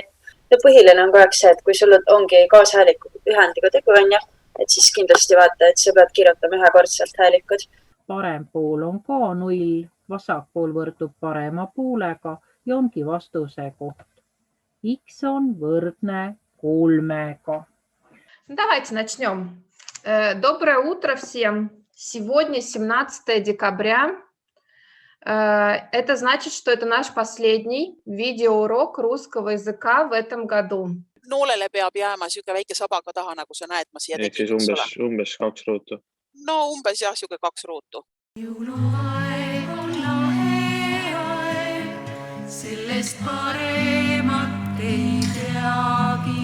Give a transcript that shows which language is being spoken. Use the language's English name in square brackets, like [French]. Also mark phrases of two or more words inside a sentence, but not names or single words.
[Estonian] Ja põhiline on kogu see, et kui sul ongi kaashääliku ühendiga tegu, on jah, et siis kindlasti vaata, et sa pead kirjutama ühekordselt häälikud. Parem pool on ka 0, vasak pool võrdub parema poolega ja ongi vastuse koht. X on võrdne 3-ga. [Russian] Давайте начнем. Доброе утро всем. Сегодня 17 декабря. Это значит, что это наш последний видеоурок русского языка в этом году. [Estonian] Noolele peab jääma siuke väike sabaga taha, nagu sa näed, ma siia tegin. Umbes 2 ruutu. No umbes jah, siuke 2 ruutu. Jõuluaeg on lahe aeg, sellest paremat ei teagi.